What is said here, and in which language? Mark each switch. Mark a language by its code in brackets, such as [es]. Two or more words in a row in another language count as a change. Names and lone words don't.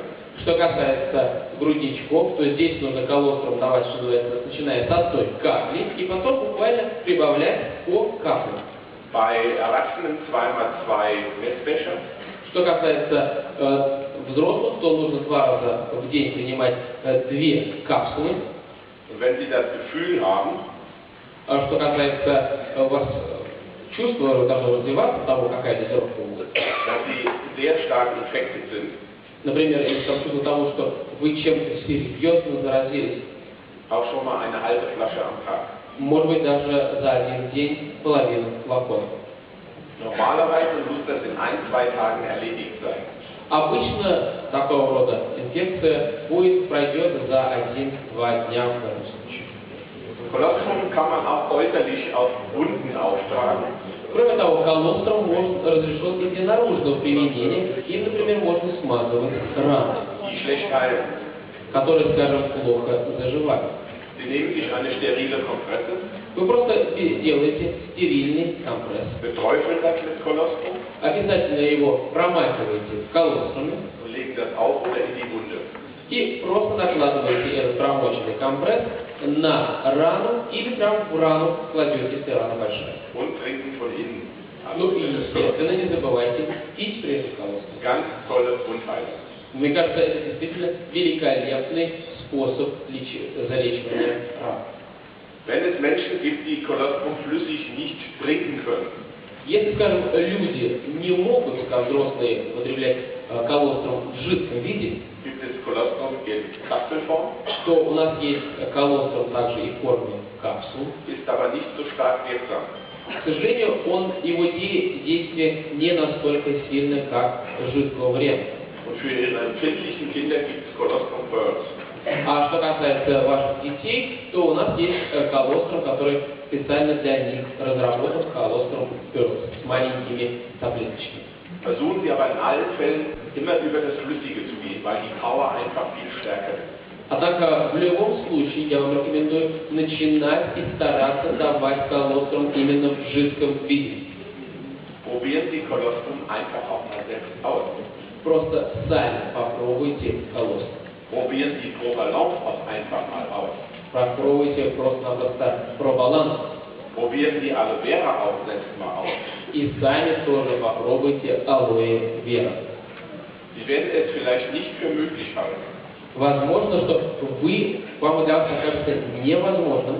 [ru] Что касается грудничков, то здесь нужно колострум давать, что называется, начиная с одной капли, и потом буквально прибавлять по капле. [de] Bei Erwachsenen 2x2 Messbecher. [ru] Что касается взрослых, то нужно 2 раза в день принимать 2 капсулы. [de] Und wenn Sie das Gefühl haben, [ru] А что касается у вас чувства должно развиваться того, какая дозировка будет. [de] dass Sie sehr stark infected sind, [ru] Например, если там чувство того, что вы чем-то серьезно заразились, [de] auch schon mal eine halbe Flasche am Tag. [ru] может быть даже за один день половину флакона. [de] Normalerweise muss das in 1-2 Tagen erledigt sein. [ru] Обычно такого рода инфекция пройдет за 1-2 дня в этом случае. [de] Colostrum kann man auch äußerlich auf Wunden auftragen. [ru] Кроме того, колострум разрешен и для наружного применения, и, например, можно смазывать раны, [de] Die schlecht heilen. [ru] которые, скажем, плохо заживают. [de] Sie nehmen sich eine sterile Kompresse, [ru] Вы просто делаете стерильный компресс. [de] beträufeln das mit Colostrum [ru] Обязательно его промакиваете в колоструме [de] und legen das auf oder in die Wunde. [ru] и просто накладываете этот промоченный компресс на рану или прямо в рану кладете, если рана большая. [de] Und trinken von innen. [ru] Ну и, естественно, не забывайте пить прежде колострум. [de] Ganz tolle Wundheilung. [ru] Мне кажется, это действительно великолепный способ залечивания ран. [de] Wenn es Menschen gibt, die Colostrum flüssig nicht trinken können, [ru] Если, скажем, люди не могут, как взрослые, употреблять колострум в жидком виде, [de] gibt es Colostrum in Kapselform, [ru] то у нас есть колострум также и в форме капсул. [de] ist aber nicht so stark wirksam. [ru] К сожалению, его действие не настолько сильное, как жидкого варианта. [de] Und für ihre empfindlichen Kinder gibt es Colostrum Pearls. [ru] А что касается ваших детей, то у нас есть колострум, который специально для них разработан, колострум Pearls, с маленькими таблеточками. [de] Versuchen Sie aber in allen Fällen immer über das Flüssige zu gehen, weil die Power einfach viel stärker ist. [ru] Однако в любом случае я вам рекомендую начинать и стараться давать колострум именно в жидком виде. [de] Probieren Sie Colostrum einfach auch mal selbst aus. [ru] Просто сами попробуйте колострум. [de] Probieren Sie Probalance auch einfach mal aus. [ru] Попробуйте просто-напросто пробаланс. [de] Probieren Sie Aloe Vera auch selbst mal aus. [ru] И сами тоже попробуйте алоэ вера. [de] Sie werden es vielleicht nicht für möglich halten. [ru] Возможно, что вам для вас окажется невозможным.